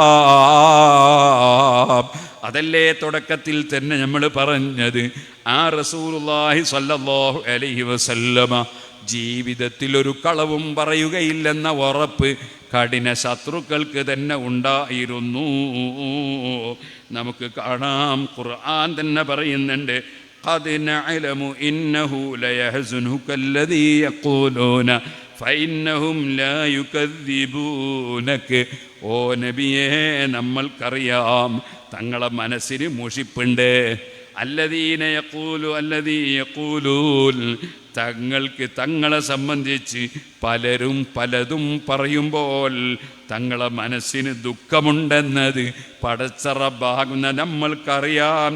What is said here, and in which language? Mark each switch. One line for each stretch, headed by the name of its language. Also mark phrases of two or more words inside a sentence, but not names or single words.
Malayalam: അതല്ലേ തുടക്കത്തിൽ തന്നെ നമ്മൾ പറഞ്ഞത്. ആ
Arabic: رسول الله صلى الله عليه وسلم
Malayalam: ജീവിതത്തിൽ ഒരു കളവും പറയുകയില്ലെന്ന ഉറപ്പ് കഠിന ശത്രുക്കൾക്ക് തന്നെ ഉണ്ടായിരുന്നു. നമുക്ക് കാണാം, ഖുർആൻ തന്നെ പറയുന്നുണ്ട്,
Arabic: قد نعلم إنه ليحزنك الذي يقولون فإنهم لا يكذبونك.
Malayalam: ഓ നബിയേ, നമ്മൾക്കറിയാം തങ്ങളെ മനസ്സിന് മുഷിപ്പുണ്ട്.
Arabic: الذين يقولون,
Malayalam: തങ്ങൾക്ക് തങ്ങളെ സംബന്ധിച്ച് പലരും പലതും പറയുമ്പോൾ തങ്ങളെ മനസ്സിന് ദുഃഖമുണ്ടെന്നത് പടച്ച റബ്ബാകുന്ന നമ്മൾക്കറിയാം.